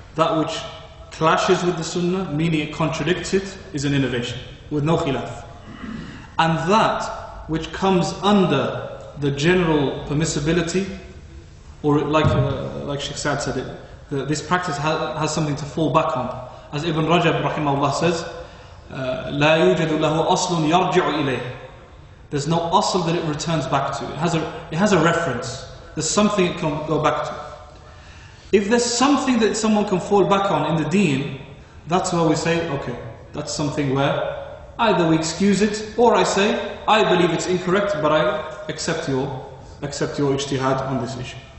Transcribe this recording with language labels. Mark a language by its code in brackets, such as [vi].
[en] That which clashes with the Sunnah, meaning it contradicts it, is an innovation, with no khilaf. And that which comes under the general permissibility, or like Shaykh Saad said it, this practice has something to fall back on. As Ibn Rajab rahimahullah says, [ar] لا يوجد له أصل يرجع إليه. [en] There's no asl that it returns back to. It has a reference. There's something it can go back to. If there's something that someone can fall back on in the deen, that's where we say, okay, that's something where either we excuse it, or I say, I believe it's incorrect, but I accept your ijtihad on this issue.